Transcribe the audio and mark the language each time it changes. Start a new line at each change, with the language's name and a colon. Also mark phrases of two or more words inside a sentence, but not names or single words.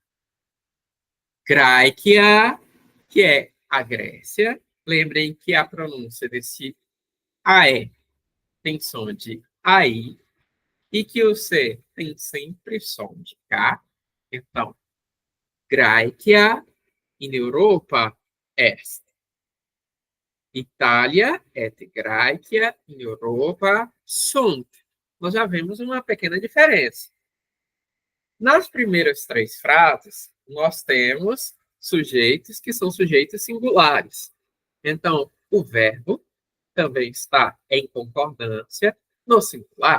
Portuguese: Grécia, que é a Grécia. Lembrem que a pronúncia desse AE tem som de AI e que o C tem sempre som de K.
Latin: Então, Grécia in Europa est. Itália et Grécia in Europa sunt.
Portuguese: Nós já vemos uma pequena diferença. Nas primeiras três frases, nós temos sujeitos que são sujeitos singulares. Então, o verbo também está em concordância no singular.